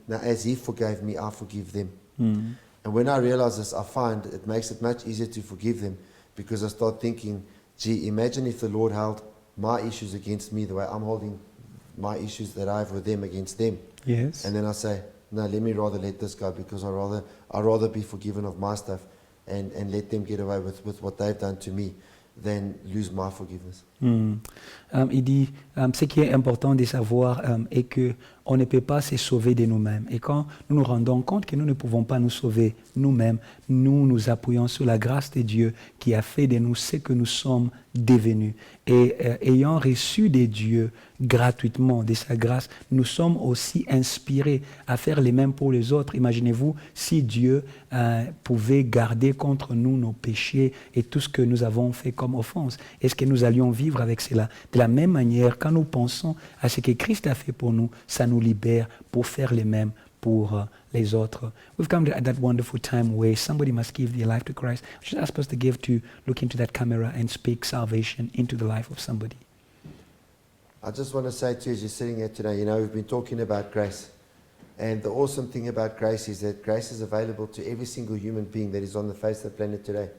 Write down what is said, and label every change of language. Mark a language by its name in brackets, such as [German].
[English] Now as He forgave me, I forgive them. And when I realize this, I find it makes it much easier to forgive them, because I start thinking, gee, imagine if the Lord held my issues against me the way I'm holding my issues that I have with them against them. Yes. And then I say, no, let me rather let this go, because I'd rather be forgiven of my stuff and let them get away with what they've done to me than lose my forgiveness. [French] Il dit, ce qui est important de savoir est que on ne peut pas se sauver de nous-mêmes. Et quand nous nous rendons compte que nous ne pouvons pas nous sauver nous-mêmes, nous nous appuyons sur la grâce de Dieu qui a fait de nous ce que nous sommes devenus. Et ayant reçu de Dieu gratuitement, de sa grâce, nous sommes aussi inspirés à faire les mêmes pour les autres. Imaginez-vous si Dieu pouvait garder contre nous nos péchés et tout ce que nous avons fait comme offense. Est-ce que nous allions vivre avec cela? De la même manière, quand nous pensons à ce que Christ a fait pour nous, ça nous libère pour faire les mêmes pour les autres. [English] We've come to that wonderful time where somebody must give their life to Christ. I should ask Pastor Gavin to look into that camera and speak salvation into the life of somebody. I just want to say to you, as you're sitting here today, you know, we've been talking about grace. And the awesome thing about grace is that grace is available to every single human being that is on the face of the planet today.